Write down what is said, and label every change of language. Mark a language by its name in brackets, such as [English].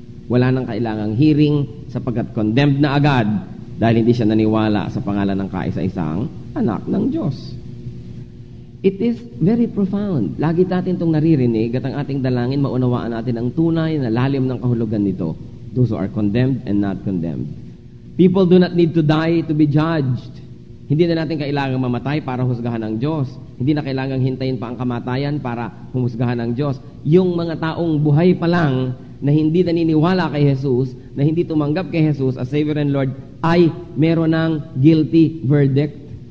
[Filipino] Wala nang kailangang hearing sapagkat condemned na agad dahil hindi siya naniwala sa pangalan ng kaisa-isang anak ng Diyos. [English] It is very profound. [Filipino] Lagi natin itong naririnig at ang ating dalangin, maunawaan natin ang tunay na lalim ng kahulugan nito. [English] Those who are condemned and not condemned. People do not need to die to be judged. [Filipino] Hindi na natin kailangang mamatay para husgahan ng Diyos. Hindi na kailangang hintayin pa ang kamatayan para humusgahan ng Diyos. Yung mga taong buhay pa lang na hindi naniniwala kay Jesus, na hindi tumanggap kay Jesus [English] as Savior and Lord, [Filipino] ay meron ng [English] guilty verdict.